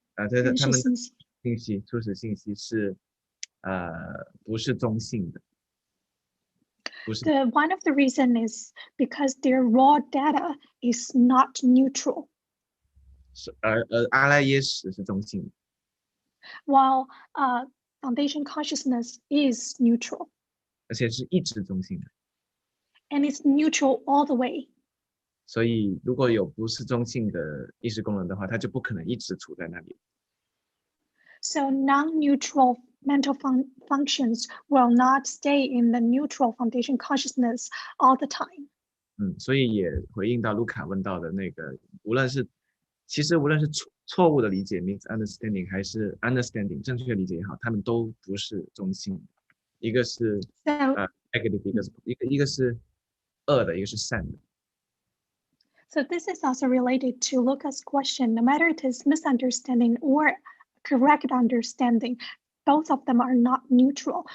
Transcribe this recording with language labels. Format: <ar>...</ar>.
<zh>对，他们初始信息是不是中性的。</zh> <en>One of the reason is because their raw data is not neutral.</en> <zh>而阿赖耶识是中性的。</zh> <en>While foundation consciousness is neutral.</en> <zh>而且是一直中性的。</zh> <en>And it's neutral all the way.</en> <zh>所以如果有不是中性的意识功能的话，它就不可能一直处在那里。</zh> <en>So non-neutral mental functions will not stay in the neutral foundation consciousness all the time.</en> <zh>所以也回应到卢卡问到的那个，无论是错误的理解 misunderstanding 还是 understanding 正确理解也好，他们都不是中性的，一个是negative， 一个是恶的，一个是善的。</zh> <en>So this is also related to Luca's question. No matter it is misunderstanding or correct understanding, both of them are not neutral.</en>